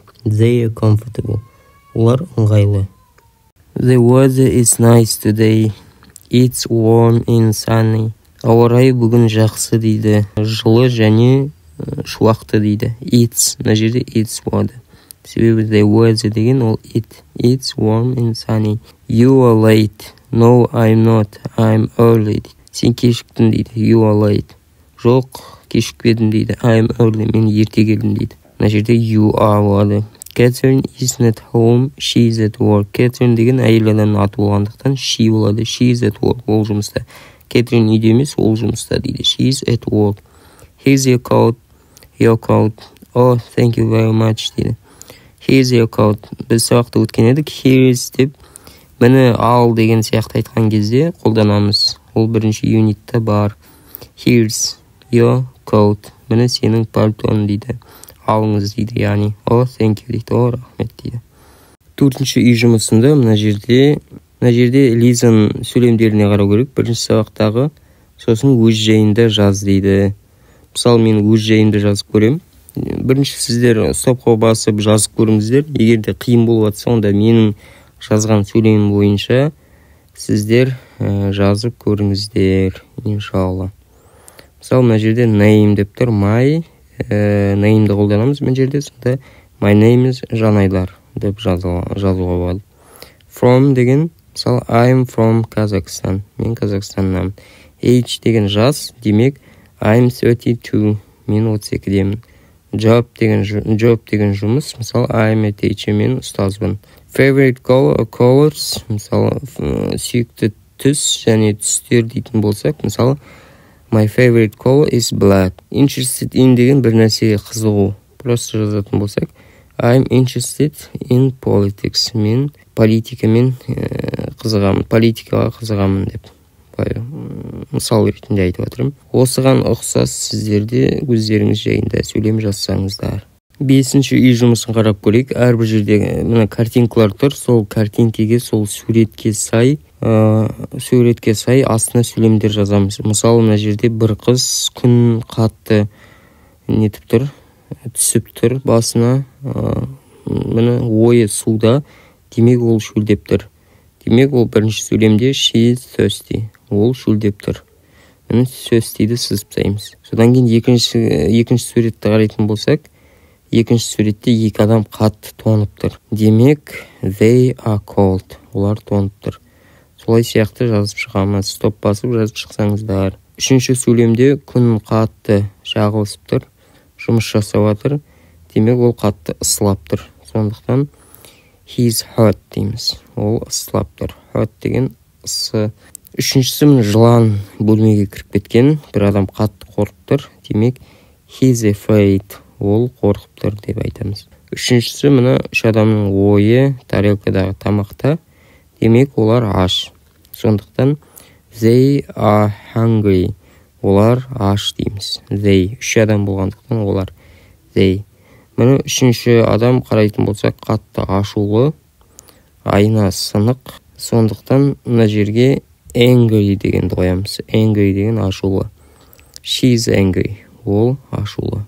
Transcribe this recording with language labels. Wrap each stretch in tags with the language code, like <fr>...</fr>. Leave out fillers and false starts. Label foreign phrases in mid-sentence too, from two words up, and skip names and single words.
<en>They are comfortable.</en> <kk>Олар ыңғайлы.</kk> <en>The weather is nice today. It's warm and sunny.</en> <kk>Ауа райы бүгін жақсы дейді. Жылы және шуақты дейді. It's, мына жерде it's болады.</kk> <en>Себебі the weather</en> <kk>деген ол</kk> <en>it. It's warm and sunny. You are late. No, I'm not. I'm early.</en> <kk>Сен кешіктің дейді.</kk> <en>You are late.</en> <kk>Жоқ, кешікпедің дейді.</kk> <en>I'm early.</en> <kk>Мен ерте келдім дейді. Мына жерде</kk> <en>you are</en> <kk>болады.</kk> <en>Catherine is not home. She is at work.</en> <kk>Catherine деген әйел адамның аты болғандықтан she болады.</kk> <en>She is at work.</en> <kk>Ол жұмыста. Catherine үйде емес, ол жұмыста дейді.</kk> <en>She is at work. Here's your coat. Your coat. Oh, thank you very much дейді. Here's your coat.</en> <kk>Біз сабақта өткен едік.</kk> <en>Here is</en> <kk>деп мені ал деген сияқты айтқан кезде қолданамыз. Ол бірінші юнитта бар.</kk> <en>Here's your coat.</en> <kk>Мені сенің пальтоң дейді. Алыңыз дейді, яғни.</kk> <en>Oh, thank you</en> <kk>дейді. Oh, рахмет дейді. Төртінші үй жұмысында мына жерде Лизаның сөйлемдеріне қарау керек. Бірінші сабақтағы, сосын өз жайында жаз дейді. Мысалы, мен өз жайында жазып көрем. Бірінші сіздер стопқа басып жазып көріңіздер. Егер де қиын болып жатса, онда менің жазған сөйлемім бойынша сіздер жазып көріңіздер, иншалла. Мысалы, мына жерде name деп тұр.</kk> <en>My name'ді</en> <kk>қолданамыз. Мына жерде сонда</kk> <en>my name is</en> <kk>Жанайдар деп жазуға болады. From деген, мысалы,</kk> <en>I'm from Kazakhstan.</en> <kk>Мен Қазақстаннан. Age деген жас, демек</kk> <en>I'm 32.</en> <kk>Мен 32-демін. Job деген жұмыс, мысалы,</kk> <en>I'm a teacher.</en> <kk>Мен ұстазбын.</kk> <en>Favorite colors,</en> <kk>мысалы, сүйікті түс және түстер дейтін болсақ, мысалы,</kk> <en>my favorite color is black. Interested in</en> <kk>деген бір нәрсеге қызығу. Просто жазатын болсақ,</kk> <en>I'm interested in politics.</en> <kk>Мен политикамен қызығамын, политикаға қызығамын деп. Мысал ретінде айтып отырмын. Осыған ұқсас сіздерде өздеріңіз жайында сөйлем жазсаңыздар. Бесінші үй жұмысын қарап көрейік. Әрбір жерде мына картинкалар тұр. Сол картинкеге, сол суретке сай астына сөйлемдер жазамыз. Мысалы, мына жерде бір қыз күн қатты нетіп тұр, түсіп тұр басына. Міне ойы суда, демек ол шөлдеп тұр. Демек ол бірінші сөйлемде</kk> <en>she is thirsty.</en> <kk>Ол шөлдеп тұр. Міне thirsty-ді сызып тастаймыз. Содан кейін екінші суретті қарайтын болсақ, екінші суретте екі адам қатты тоңып тұр.</kk> <en>Демек they are cold.</en> <kk>Олар тоңып тұр. Солай сияқты жазып шығамыз. Стоп басып жазып шықсаңыздар. Үшінші сөйлемде күн қатты жағылысып тұр. Жұмыс жасап жатыр. Демек ол қатты ысылап тұр. Сондықтан</kk> <en>he's hot</en> <kk>дейміз. Ол ысылап тұр. Hot деген ысы. Үшіншісі жылан бөлмеге кіріп кеткен. Бір адам қатты қорқып тұр.</kk> <en>Демек he's afraid.</en> <kk>Ол қорқып тұр деп айтамыз. Үшіншісі мына үш адамның ойы тарелкадағы тамақта. Демек олар аш. Сондықтан</kk> <en>they are hungry.</en> <kk>Олар аш дейміз. They. Үш адам болғандықтан олар they. Міне үшінші адам қарайтын болсақ қатты ашулы. Айна сынық. Сондықтан мына жерге angry дегенді қоямыз. Angry деген ашулы.</kk> <en>She is angry.</en> <kk>Ол ашулы.</kk>